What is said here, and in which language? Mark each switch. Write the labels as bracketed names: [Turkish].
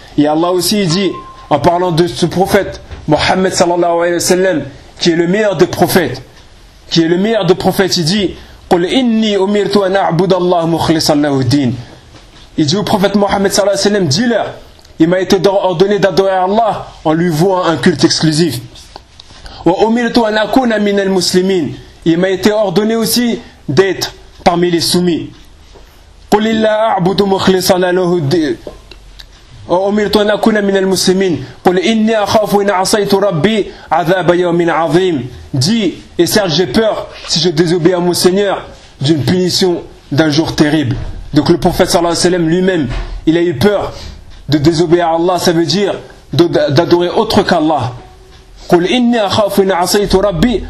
[French] Et Allah aussi dit, en parlant de ce prophète, Mohammed sallallahu alayhi wa sallam, qui est le meilleur des prophètes, qui est le meilleur des prophètes, il dit, [Arabic] قل إني أمرت أن أعبد الله مخلصا له الدين. [French] Il dit au prophète Mohammed sallallahu alayhi wa sallam, dis-leur, il m'a été ordonné d'adorer Allah en lui vouant un culte exclusif. [Arabic] وأمرت أن أكون من المسلمين. [French] Il m'a été ordonné aussi d'être parmi les soumis. [Arabic] قل إلا أعبد مخلصا له الدين. وأمرت أن أكون من المسلمين. قل إني أخاف إن عصيت ربي عذاب يوم عظيم. [French] Dis, et certes j'ai peur, si je désobéis à mon Seigneur, d'une punition d'un jour terrible. Donc le prophète sallallahu alayhi wa sallam lui-même, il a eu peur de désobéir à Allah, ça veut dire d'adorer autre qu'Allah. [Arabic] قل إني أخاف إن عصيت ربي.